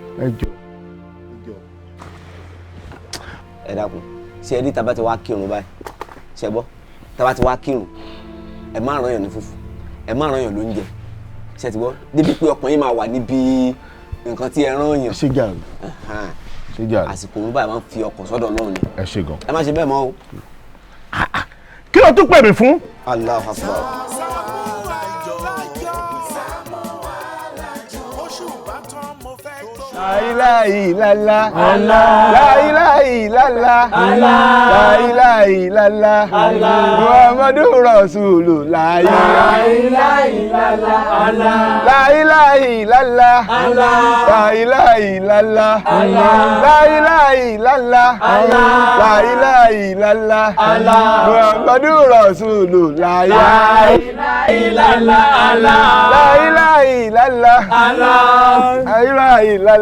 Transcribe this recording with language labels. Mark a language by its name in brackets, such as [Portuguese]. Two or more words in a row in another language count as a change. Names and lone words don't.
[Yoruba] ẹ dákun ṣé ẹ rí tá bá ti wá kírun báyìí ṣe gbọ́ tá bá ti wá kírun ẹ má ràn yàn ní fùfú ẹ má ràn yàn lóúnjẹ ṣe ti gbọ́ débi pé ọkàn yín máa wà níbi nǹkan tí ẹ rán yàn. ṣé jà àsìkò òun báyìí máa ń fi ọkàn sọ́dọ̀ náà ni. ẹ ṣe gan. ẹ má ṣe bẹ́ẹ̀ mọ́ o. kí ló tún pè mí fún. [Arabic] الله أكبر. لا إله إلا الله، لا إله إلا الله، لا إله إلا الله, محمد رسول الله، لا إله إلا الله، لا إله إلا الله، لا إله إلا الله، لا إله إلا الله، لا إله إلا الله، محمد رسول الله، لا إله إلا الله، لا إله إلا الله، لا إله إلا الله.